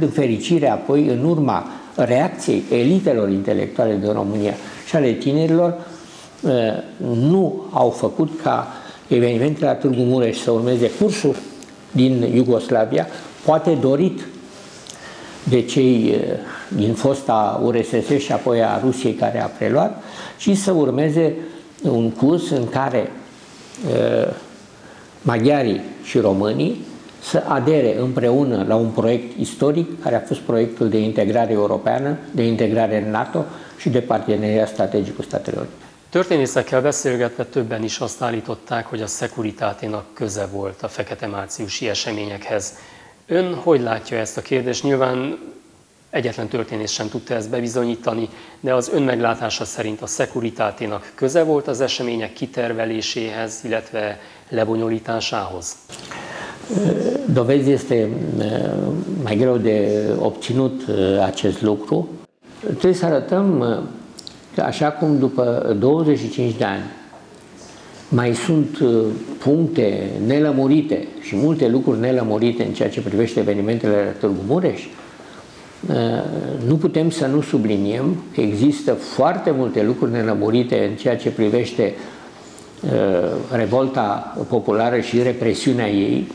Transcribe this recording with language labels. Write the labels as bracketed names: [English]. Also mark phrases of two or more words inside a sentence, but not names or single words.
[Romanian] din fericire, apoi, în urma reacției elitelor intelectuale din România și ale tinerilor, nu au făcut ca evenimentele la Târgu Mureș să urmeze cursul din Iugoslavia, poate dorit de cei din fosta URSS și apoi a Rusiei care a preluat, ci să urmeze un curs în care maghiarii și românii să adere împreună la un proiect istoric, care a fost proiectul de integrare europeană, de integrare în NATO și de parteneriat strategic cu Statele Unite. [Hungarian] Történészekkel beszélgetve többen is azt állították, hogy a Securitáténak köze volt a fekete márciusi eseményekhez. Ön hogy látja ezt a kérdést? Nyilván egyetlen történész sem tudta ezt bebizonyítani, de az ön meglátása szerint a Securitáténak köze volt az események kiterveléséhez, illetve lebonyolításához? [Romanian] Dovezi este mai greu de obținut acest lucru. Trebuie să arătăm că așa cum după 25 de ani mai sunt puncte nelămurite și multe lucruri nelămurite în ceea ce privește evenimentele la Târgu Mureș, nu putem să nu subliniem că există foarte multe lucruri nelămurite în ceea ce privește revolta populară și represiunea ei.